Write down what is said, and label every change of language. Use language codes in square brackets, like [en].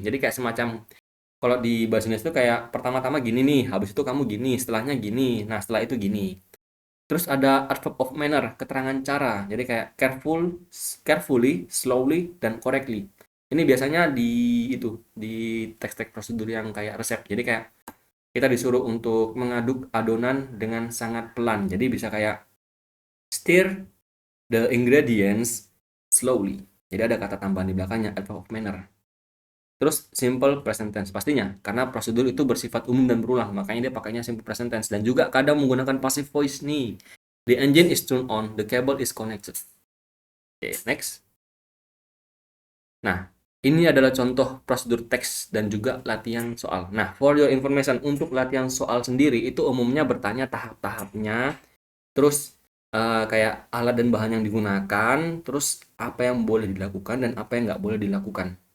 [id] Jadi kayak semacam, kalau di bahasa Indonesia itu kayak pertama-tama gini nih, habis itu kamu gini, setelahnya gini, nah setelah itu gini. Terus ada adverb of manner, keterangan cara. Jadi kayak carefully, slowly, dan correctly. Ini biasanya di teks-teks prosedur yang kayak resep. Jadi kayak kita disuruh untuk mengaduk adonan dengan sangat pelan. Jadi bisa kayak [en] stir the ingredients slowly. [id] Jadi ada kata tambahan di belakangnya, adverb of manner. Terus simple present tense pastinya, karena prosedur itu bersifat umum dan berulang, makanya dia pakainya simple present tense. Dan juga kadang menggunakan passive voice nih. [en] The engine is turned on, the cable is connected. [id] Oke, next. Nah, ini adalah contoh prosedur teks dan juga latihan soal. Nah, [en] for your information, [id] untuk latihan soal sendiri itu umumnya bertanya tahap-tahapnya, terus kayak alat dan bahan yang digunakan, terus apa yang boleh dilakukan dan apa yang nggak boleh dilakukan.